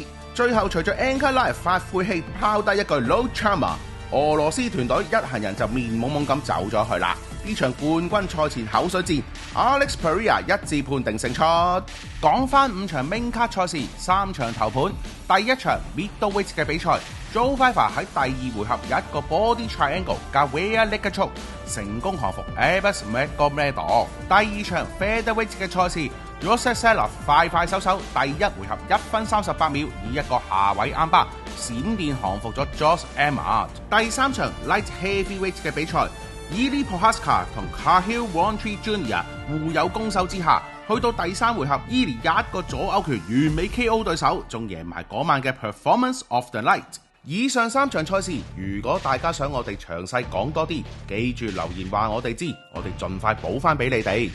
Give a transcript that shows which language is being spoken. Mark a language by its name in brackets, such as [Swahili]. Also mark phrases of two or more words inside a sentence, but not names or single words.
[Cantonese] 最後隨着 Ankalaev 發晦氣拋低一句 [Portuguese] No Chama， [Cantonese] 俄羅斯團隊一行人就面懵懵咁走咗去啦。呢場冠軍賽前口水戰 ，Alex Pereira 一致判定勝出。講翻5場 [English] main card [Cantonese] 賽事，3場頭盤。第一場 middleweight 嘅比賽 ，Joe Viver 喺第2回合一個 [English] body triangle [Cantonese] 加 [English] rear naked choke [Cantonese] 成功降服 Abus Magomedov。第二場 featherweight 嘅賽事 ，Rostislav 快手第1回合1分38秒以一個下位啱巴閃電降服咗 Josh Emmett。第三場 [English] light heavyweight [Cantonese] 嘅比賽。Ili Prochazka 同 Khalil Rountree Jr. 互有攻守之下，去到第3回合 ，Ili 一個左勾拳完美 KO 對手，仲贏埋嗰晚嘅 [English] Performance of the Night。 [Cantonese] 以上3場賽事，如果大家想我哋詳細講多啲，記住留言話我哋知，我哋盡快補翻俾你哋。